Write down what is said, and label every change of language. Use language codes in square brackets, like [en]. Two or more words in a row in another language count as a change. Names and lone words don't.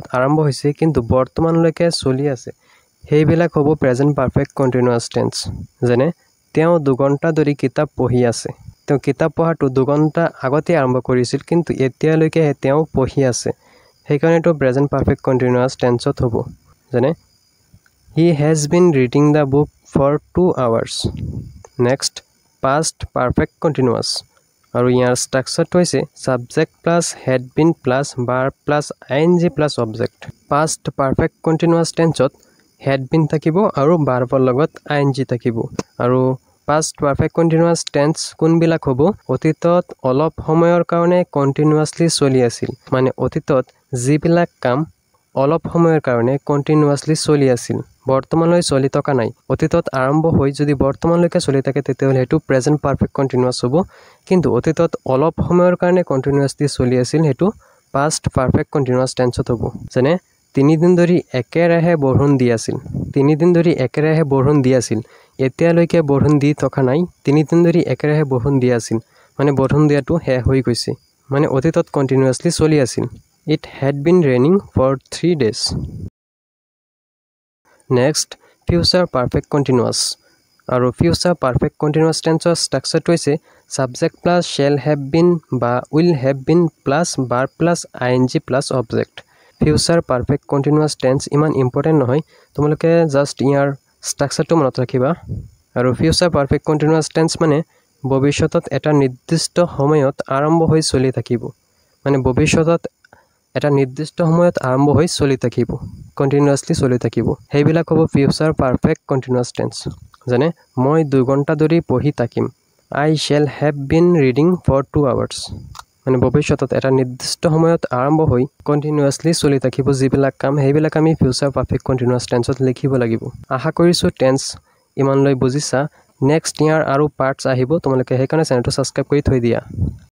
[as] আৰম্ভ হৈছে কিন্তু বৰ্তমানলৈকে চলি আছে সেইবিলাক হ'ব [en] present perfect continuous tense [as] যেনে তেওঁ 2 ঘণ্টা ধৰি কিতাপ পঢ়ি আছে তেওঁ কিতাপ পঢ়াটো 2 ঘণ্টা আগতে আৰম্ভ কৰিছিল কিন্তু এতিয়ালৈকে তেওঁ পঢ়ি আছে সেইকাৰণেটো [en] present perfect continuous [as] টেন্সত হ'ব যেনে [en] he has been reading the book for 2 hours next past perfect continuous [as] আৰু ইয়াৰ ষ্ট্ৰাকচাৰটো হৈছে [en] subject plus had been plus verb plus ing plus object past perfect continuous টেন্সত had been [as] থাকিব আৰু ভাৰ্বৰ লগত ing থাকিব আৰু [en] past perfect continuous tense [as] কোনবিলাক হ'ব অতীতত অলপ সময়ৰ কাৰণে কন্টিনিউয়াসলি চলি আছিল মানে অতীতত যিবিলাক কাম অলপ সময়ৰ কাৰণে কন্টিনিউয়াসলি চলি আছিল বৰ্তমানলৈ চলি থকা নাই অতীতত আৰম্ভ হৈ যদি বৰ্তমানলৈকে চলি থাকে তেতিয়াহ'লে হেতু [en] present perfect continuous [as] হ'ব কিন্তু অতীতত অলপ সময়ৰ কাৰণে কন্টিনিউয়াসলি চলি আছিল হেতু [en] past perfect continuous [as] টেন্সত হ'ব যেনে 3 দিন ধৰি একেৰাহে বৰষুণ দি আছিল 3 দিন ধৰি একেৰাহে বৰষুণ দি আছিল এতিয়ালৈকে বৰষুণ দি থকা নাই 3 দিন ধৰি একেৰাহে বৰষুণ দি আছিল মানে বৰষুণ দিয়াটো শেষ হৈ গৈছে মানে অতীতত কন্টিনিউয়াসলি চলি আছিল [en] It had been raining for 3 days. Next, future perfect continuous. আৰু future perfect continuous tense structure to হৈছে subject plus shall have been বা will have been plus verb plus ing plus object. Future perfect continuous tense [as] ইমান important নহয় তোমালোকে just ইয়াৰ structure টো মনত ৰাখিবা আৰু [en] future perfect continuous tense [as] মানে ভৱিষ্যতত এটা নিৰ্দিষ্ট সময়ত আৰম্ভ হৈ চলি থাকিব মানে ভৱিষ্যতত এটা নিৰ্দিষ্ট সময়ত আৰম্ভ হৈ চলি থাকিব কন্টিনিউয়াসলি চলি থাকিব সেইবিলাক হ'ব [en] future perfect continuous tense [as] যেনে মই 2 ঘণ্টা ধৰি পঢ়ি থাকিম [en] I shall have been reading for 2 hours [as] মানে ভৱিষ্যতত এটা নিৰ্দিষ্ট সময়ত আৰম্ভ হৈ কন্টিনিউয়াসলি চলি থাকিব যিবিলাক কাম সেইবিলাক আমি [en] future perfect continuous [as] টেন্সত লিখিব লাগিব আশা কৰিছো টেন্স ইমানলৈ বুজিছা নেক্সট ইয়াৰ আৰু পাৰ্টস আহিব তোমালোকে সেইকাৰণে চেনেলটো সাবস্ক্ৰাইব কৰি থৈ দিয়া